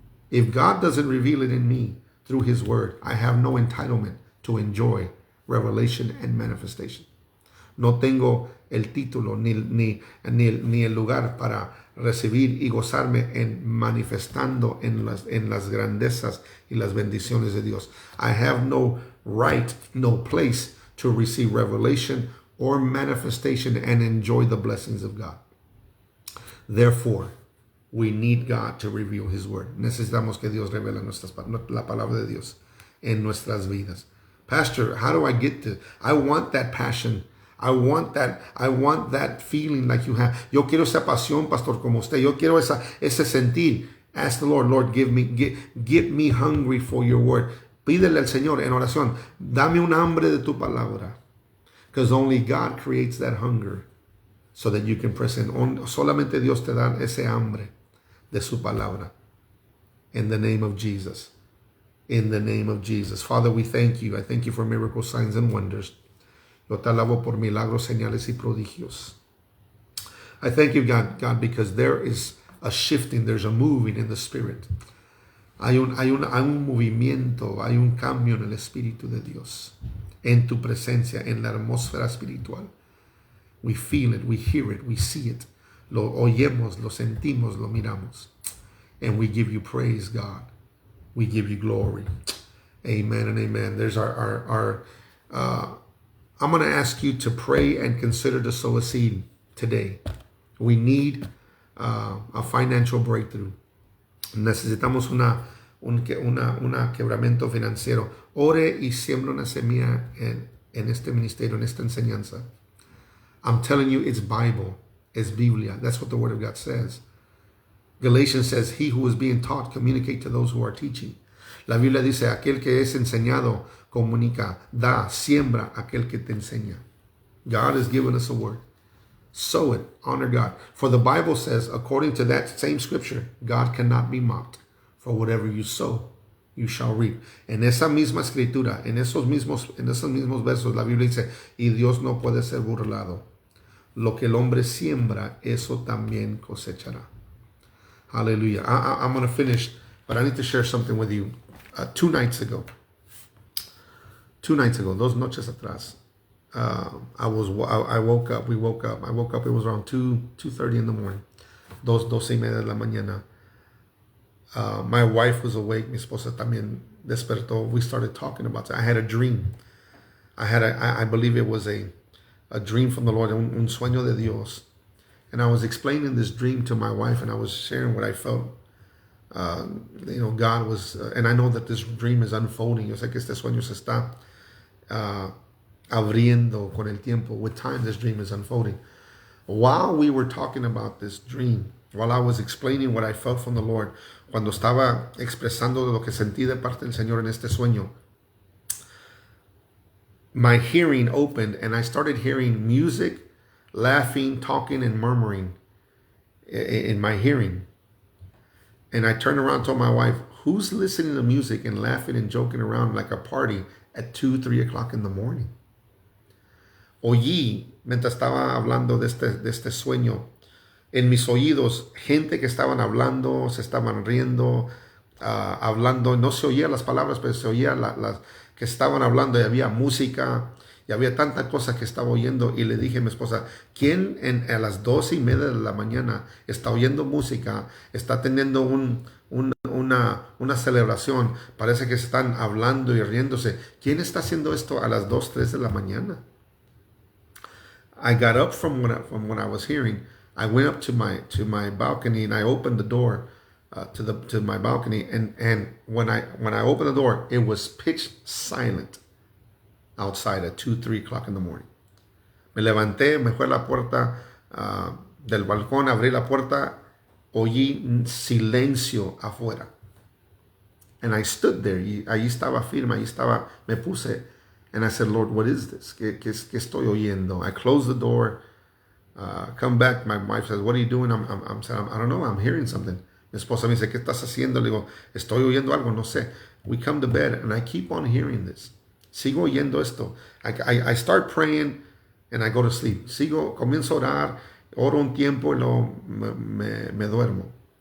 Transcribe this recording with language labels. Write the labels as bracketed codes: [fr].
[en] If God doesn't reveal it in me through his word, I have no entitlement to enjoy revelation and manifestation. [es] No tengo el título ni el lugar para recibir y gozarme en manifestando en las grandezas y las bendiciones de Dios. [en] I have no right, no place to receive revelation or manifestation and enjoy the blessings of God. Therefore, we need God to reveal his word. [es] Necesitamos que Dios revele la palabra de Dios en nuestras vidas. [en] Pastor, how do I get to? I want that passion. I want that feeling like you have. [es] Yo quiero esa pasión, pastor, como usted. Yo quiero ese sentir. [en] Ask the Lord, get me hungry for your word. [es] Pídele al Señor en oración, dame un hambre de tu palabra. [en] Because only God creates that hunger so that you can present. [es] Solamente Dios te da ese hambre de su palabra. [en] In the name of Jesus. In the name of Jesus. Father, we thank you. I thank you for miracles, signs, and wonders. [es] Yo te alabo por milagros, señales y prodigios. [en] I thank you, God, because there is a shifting, there's a moving in the Spirit. [es] Hay un movimiento, hay un cambio en el Espíritu de Dios, en tu presencia, en la atmósfera espiritual. [en] We feel it, we hear it, we see it. [es] Lo oyemos, lo sentimos, lo miramos. [en] And we give you praise, God. We give you glory. Amen and amen. There's I'm going to ask you to pray and consider to sow a seed today. We need a financial breakthrough. [es] Necesitamos un quebramiento financiero. Ore y siembra una semilla en este ministerio, en esta enseñanza. [en] I'm telling you, it's Bible. It's Biblia. That's what the Word of God says. Galatians says, he who is being taught, communicate to those who are teaching. [es] La Biblia dice, aquel que es enseñado, comunica, da, siembra aquel que te enseña. [en] God has given us a word. Sow it, honor God. For the Bible says, according to that same scripture, God cannot be mocked. For whatever you sow, you shall reap. [es] En esa misma escritura, en esos mismos versos, la Biblia dice, y Dios no puede ser burlado. Lo que el hombre siembra, eso también cosechará. [en] Hallelujah. I'm going to finish, but I need to share something with you. 2 nights ago, [es] 2 noches atrás, [en] I woke up, we woke up. I woke up, it was around 2:30 in the morning. [es] 2:30 de la mañana. [en] My wife was awake, [es] mi esposa también despertó. [en] We started talking about it. I had a dream. I believe it was a dream from the Lord, [es] un sueño de Dios. [en] And I was explaining this dream to my wife, and I was sharing what I felt. God was, and I know that this dream is unfolding. [es] Yo sé que este sueño se está abriendo con el tiempo. [en] With time, this dream is unfolding. While we were talking about this dream, while I was explaining what I felt from the Lord, [es] cuando estaba expresando lo que sentí de parte del Señor en este sueño, [en] my hearing opened and I started hearing music, laughing, talking, and murmuring in my hearing. And I turned around and told my wife, who's listening to music and laughing and joking around like a party at 2-3 o'clock in the morning? [es] Oí, mientras estaba hablando de este sueño, en mis oídos, gente que estaban hablando, se estaban riendo, hablando, no se oían las palabras, pero se oía las que estaban hablando, y había música, y había tanta cosa que estaba oyendo. Y le dije a mi esposa, ¿quién a las 2:30 de la mañana está oyendo música, está teniendo una celebración? Parece que están hablando y riéndose. ¿Quién está haciendo esto a las 2-3 de la mañana? [en] I got up from what I was hearing. I went up to my balcony and I opened the door to my balcony, and when I opened the door, it was pitch silent outside at 2-3 o'clock in the morning. [es] Me levanté, me fui a la puerta del balcón, abrí la puerta, oí silencio afuera. [en] And I stood there, [es] y ahí estaba firme, me puse, [en] and I said, Lord, what is this? [es] ¿Qué estoy oyendo? [en] I closed the door, come back, my wife says, what are you doing? I'm saying, I don't know, I'm hearing something. [es] Mi esposa me dice, ¿qué estás haciendo? Le digo, estoy oyendo algo, no sé. [en] We come to bed, and I keep on hearing this. [es] Sigo oyendo esto. [en] I start praying, and I go to sleep. [es] Comienzo a orar, oro un tiempo, y luego me duermo.